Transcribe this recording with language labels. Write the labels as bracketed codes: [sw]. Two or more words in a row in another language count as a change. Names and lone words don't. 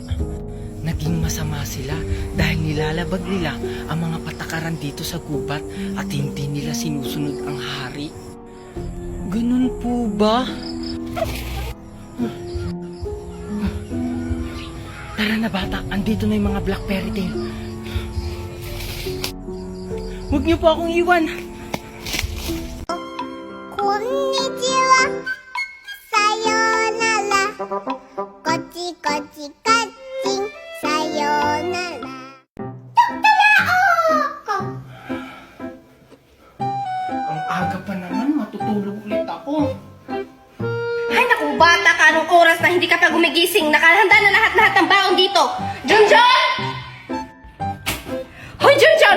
[tl] Naging masama sila dahil nilalabag nila ang mga patakaran dito sa gubat at hindi nila sinusunod ang hari. Ganun po ba? Tara na bata, andito na yung mga [en] black fairy tale. [tl] Huwag niyo po akong iwan. [ja] Konnichiwa. Sayonara. Kochi kochi kaching. Sayonara. [tl] Ang aga pa naman, matutulog ulit ako. Ay naku, bata ka. Anong oras na hindi ka pa gumigising? Nakahanda na lahat-lahat ng baon dito. Junjun! Hoy, Junjun!